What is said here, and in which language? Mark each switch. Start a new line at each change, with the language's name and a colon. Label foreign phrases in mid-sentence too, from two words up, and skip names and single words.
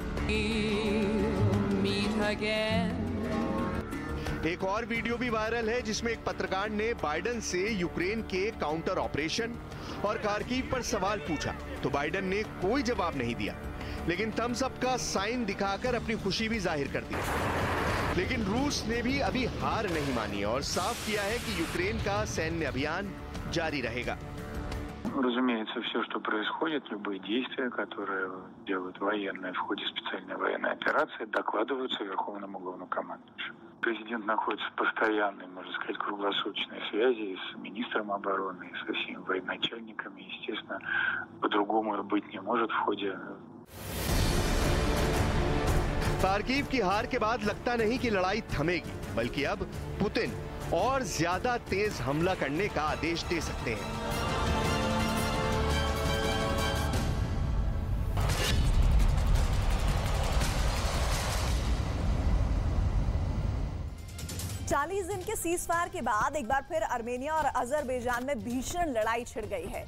Hindi: एक और वीडियो भी वायरल है जिसमें एक पत्रकार ने बाइडेन से यूक्रेन के
English: counter operation
Hindi: और खार्किव पर सवाल पूछा, तो बाइडेन ने कोई जवाब नहीं दिया, लेकिन
English: thumbs up
Hindi: का साइन दिखाकर अपनी खुशी भी जाहिर कर दी। लेकिन रूस ने भी अभी हार नहीं मानी और साफ किया है कि यूक्रेन का सैन्य अभियान जारी रहेगा।
Russian: Разумеется, все, что происходит, любые действия, которые делают военные в ходе специальной военной операции, докладываются Верховному главнокомандующему. Президент находится в постоянной, можно сказать, круглосуточной связи с министром обороны, со всеми военачальниками. Естественно, по-другому и быть не может в ходе.
Hindi: खार्किव की हार के बाद लगता नहीं कि लड़ाई थमेगी, बल्कि अब पुतिन और ज्यादा तेज हमला करने का आदेश दे सकते हैं। चालीस दिन के सीज फायर के बाद एक बार फिर आर्मेनिया और अजरबैजान में भीषण लड़ाई छिड़ गई है।